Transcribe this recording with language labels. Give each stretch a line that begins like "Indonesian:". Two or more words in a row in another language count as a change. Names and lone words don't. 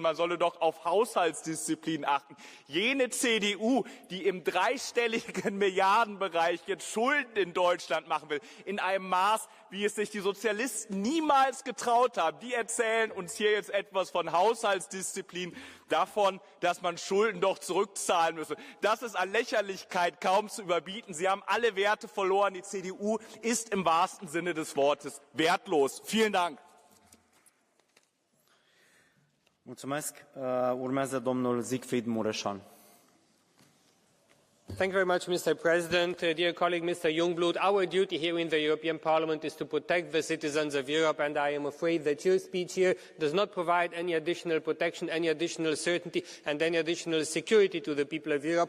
German: Man solle doch auf Haushaltsdisziplin achten. Jene CDU, die im dreistelligen Milliardenbereich jetzt Schulden in Deutschland machen will, in einem Maß, wie es sich die Sozialisten niemals getraut haben, die erzählen uns hier jetzt etwas von Haushaltsdisziplin, davon, dass man Schulden doch zurückzahlen müsse. Das ist an Lächerlichkeit kaum zu überbieten. Sie haben alle Werte verloren. Die CDU ist im wahrsten Sinne des Wortes wertlos. Vielen Dank.
Romanian: Mulțumesc. Urmează domnul Siegfried Mureșan.
English: Thank you very much, Mr. President. Dear colleague, Mr. Jungblut, our duty here in the European Parliament is to protect the citizens of Europe, and I am afraid that your speech here does not provide any additional protection, any additional certainty, and any additional security to the people of Europe.